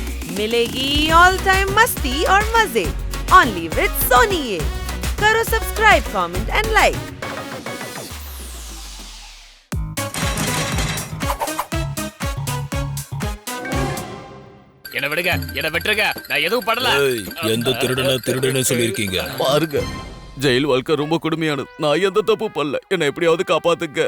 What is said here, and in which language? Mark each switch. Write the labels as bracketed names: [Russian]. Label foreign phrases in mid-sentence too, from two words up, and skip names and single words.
[Hindi] मिलेगी [English] all time [Hindi] मस्ती और मजे [English] only with Sony Yay. [Hindi] करो सब्सक्राइब, [English] comment and like. [Tamil] என்ன விடுங்க, என்ன விட்டுருங்க, நான் எதுவும் பண்ணல. எந்த திருடனை சொல்லிருக்கீங்க? பாருங்க, ஜெயில் வாழ்க்கை ரொம்ப கொடுமையானது. நான் எந்த தப்பு பண்ணல, என்ன எப்படியாவது காப்பாத்துங்க.